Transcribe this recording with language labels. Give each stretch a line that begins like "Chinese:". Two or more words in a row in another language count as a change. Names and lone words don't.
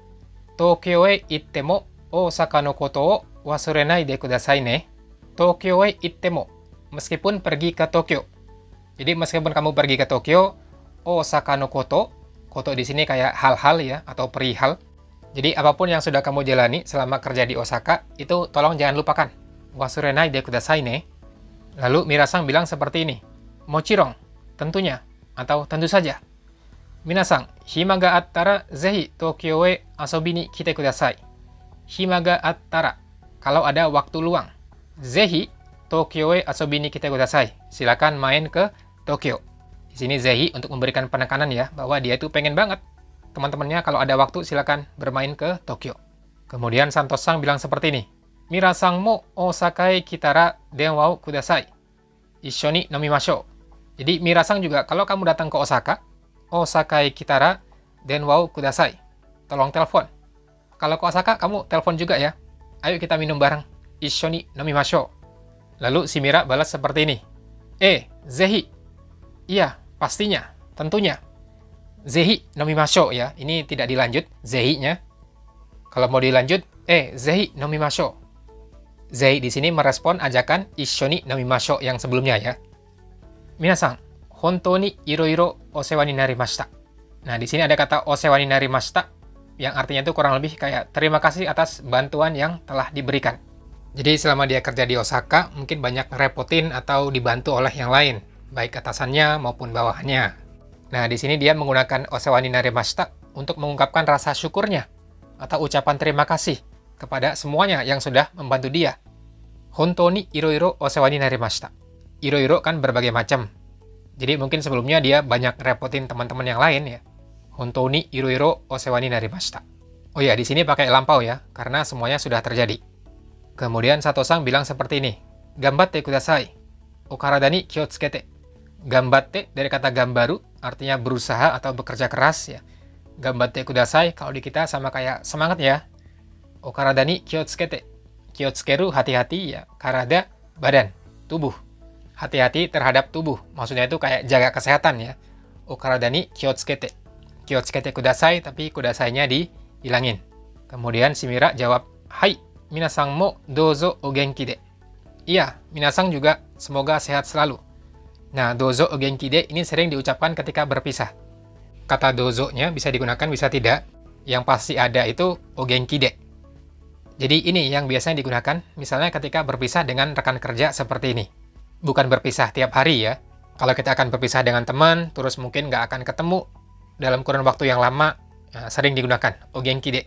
Japanese: 東京へ行っても大阪のことを忘れないでくださいね. 東京へ行っても.
Indonesian: Meskipun pergi ke Tokyo. Jadi meskipun kamu pergi ke Tokyo,
Japanese: 大阪のこと.
Indonesian: Koto di sini kayak hal-hal ya, atau perihal. Jadi apapun yang sudah kamu jalani selama kerja di Osaka, itu tolong jangan lupakan.
Japanese: 忘れないでくださいね.
Indonesian: Lalu Mirasang bilang seperti ini. Mochirong, tentunya, atau tentu saja.
Japanese: Minasang, 暇があったらぜひ東京へ遊びに来てください. 暇があったら,
Indonesian: kalau ada waktu luang.
Japanese: ぜひ東京へ遊びに来てください.
Indonesian: Silakan main ke Tokyo. Di sini zehi untuk memberikan penekanan ya, bahwa dia itu pengen banget. Teman-temannya kalau ada waktu silakan bermain ke Tokyo. Kemudian Santos-san bilang seperti ini.
Japanese: ミラさんも大阪へ来たら電話をください. 一緒に飲みましょう.
Indonesian: Jadi Mirasang juga kalau kamu datang ke Osaka,
Japanese: 大阪へ来たら電話をください.
Indonesian: Tolong telepon. Kalau ke Osaka kamu telepon juga ya. Ayo kita minum bareng.
Japanese: 一緒に飲みましょう.
Indonesian: Lalu si Mira balas seperti ini. Zehi. Iya, pastinya, tentunya.
Japanese: ぜひ飲みましょう ya.
Indonesian: Ini tidak dilanjut zehi-nya. Kalau mau dilanjut,
Japanese: ぜひ飲みましょう.
Indonesian: Zehi di sini merespon ajakan
Japanese: 一緒に飲みましょう
Indonesian: yang sebelumnya ya.
Japanese: みなさん、本当にいろいろお世話になりました.
Indonesian: Nah, di sini ada kata
Japanese: お世話になりました
Indonesian: yang artinya itu kurang lebih kayak terima kasih atas bantuan yang telah diberikan. Jadi selama dia kerja di Osaka, mungkin banyak ngerepotin atau dibantu oleh yang lain, baik atasannya maupun bawahannya. Nah, di sini dia menggunakan
Japanese: お世話になりました
Indonesian: untuk mengungkapkan rasa syukurnya atau ucapan terima kasih kepada semuanya yang sudah membantu dia.
Japanese: 本当にいろいろお世話になりました.
Indonesian: Iro-iro kan berbagai macam. Jadi mungkin sebelumnya dia banyak ngerepotin teman-teman yang lain ya.
Japanese: 本当にいろいろお世話になりました.
Indonesian: Oh ya, di sini pakai lampau ya, karena semuanya sudah terjadi. Kemudian Sato-san bilang seperti ini.
Japanese: 頑張ってください. お体に気をつけて.
Indonesian: Gambatte dari kata gambaru, artinya berusaha atau bekerja keras ya.
Japanese: 頑張ってください,
Indonesian: kalau di kita sama kayak semangat ya.
Japanese: お体に気をつけて。気をつける
Indonesian: hati-hati ya. Karada, badan, tubuh. Hati-hati terhadap tubuh. Maksudnya itu kayak jaga kesehatan ya.
Japanese: お体に気をつけて。気をつけてください,
Indonesian: tapi kudasainya dihilangin. Kemudian si Mira jawab,
Japanese: はい、みなさんもどうぞお元気で.
Indonesian: Iya, minasang juga semoga sehat selalu. Nah,
Japanese: どうぞお元気で
Indonesian: ini sering diucapkan ketika berpisah. Kata dozo-nya bisa digunakan, bisa tidak. Yang pasti ada itu
Japanese: お元気で.
Indonesian: Jadi ini yang biasanya digunakan, misalnya ketika berpisah dengan rekan kerja seperti ini. Bukan berpisah tiap hari ya. Kalau kita akan berpisah dengan teman, terus mungkin nggak akan ketemu dalam kurun waktu yang lama, sering digunakan
Japanese: お元気で.